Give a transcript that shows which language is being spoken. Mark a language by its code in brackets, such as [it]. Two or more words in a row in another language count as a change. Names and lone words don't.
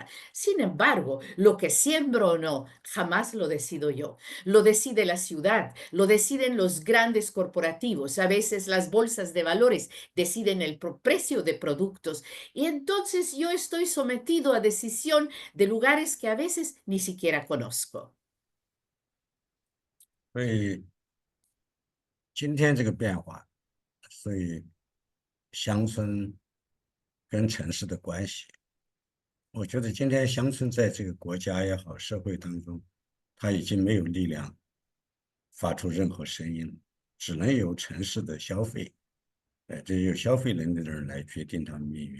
[es] Sin embargo, lo que siembro o no, jamás lo decido yo. Lo decide la ciudad, lo deciden los grandes corporativos, a veces las bolsas de valores deciden el precio de productos y entonces yo estoy sometido a decisión de lugares que a veces ni siquiera conozco. [zh] 所以今天这个变化，所以乡村跟城市的关系，我觉得今天乡村在这个国家也好，社会当中，它已经没有力量发出任何声音了，只能由城市的消费，这有消费能力的人来决定他们命运。